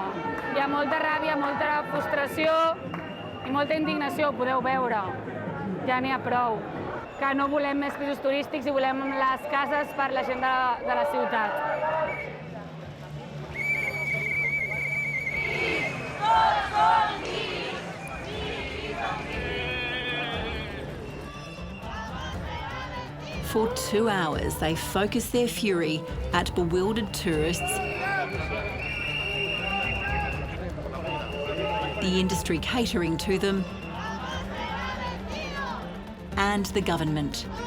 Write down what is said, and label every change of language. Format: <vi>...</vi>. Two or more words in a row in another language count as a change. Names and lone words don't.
<ca>Hi ha molta ràbia, molta frustració i molta indignació, ho podeu veure. Ja n'hi ha prou. Que no volem més pisos turístics i volem les cases per la gent de la ciutat.</ca> <en>For 2 hours, they focus their fury at bewildered tourists, the industry catering to them, and the government.</en>